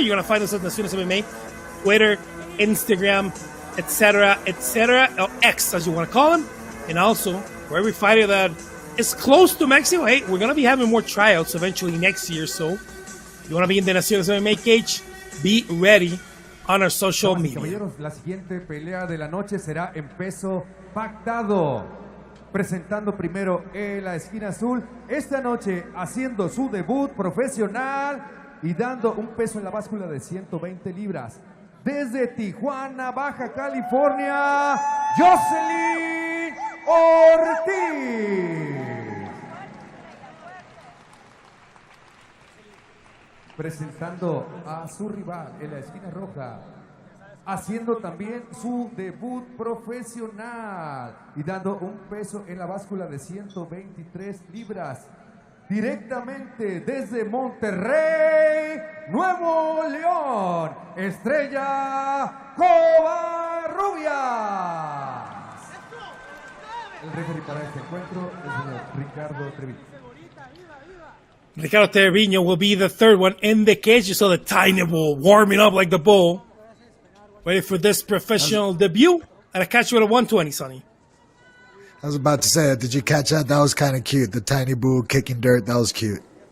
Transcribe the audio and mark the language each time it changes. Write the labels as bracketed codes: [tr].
[en] You're going to find us at Naciones MMA, Twitter, Instagram, etc., or X, as you want to call them. And also, for every fighter that is close to Mexico, hey, we're going to be having more tryouts eventually next year, so you want to be in the Naciones MMA cage, be ready on our social media. [es] Caballeros, la siguiente pelea de la noche será en peso pactado. Presentando primero en la esquina azul, esta noche haciendo su debut profesional y dando un peso en la báscula de 120 libras. Desde Tijuana, Baja California, Jocelyn Ortiz. Presentando a su rival en la esquina roja, haciendo también su debut profesional y dando un peso en la báscula de 123 libras. Directamente desde Monterrey, Nuevo León, Estrella Covarrubias. El referee para este encuentro es el señor Ricardo Treviño. [en] Ricardo Treviño will be the third one in the cage. You saw the tiny bull warming up like the bull. Ready for this professional debut at a catch weight of 120, Sonny. I was about to say, did you catch that? That was kind of cute. The tiny bull kicking dirt. That was cute.